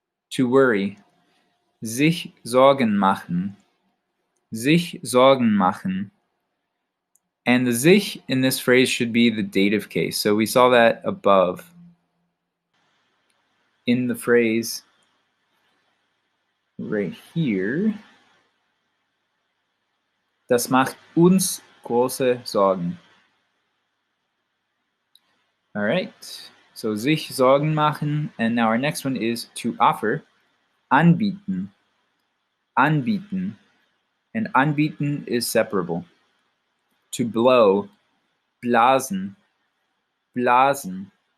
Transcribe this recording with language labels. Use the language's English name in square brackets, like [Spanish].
[English] To worry, [German] sich Sorgen machen, sich Sorgen machen. [English] And the sich in this phrase should be the dative case. So we saw that above in the phrase right here. [German] Das macht uns große Sorgen. [English] All right, so [German] sich Sorgen machen. [English] And now our next one is to offer, [German] anbieten, anbieten. [English] And anbieten is separable. To blow, [German] blasen, blasen.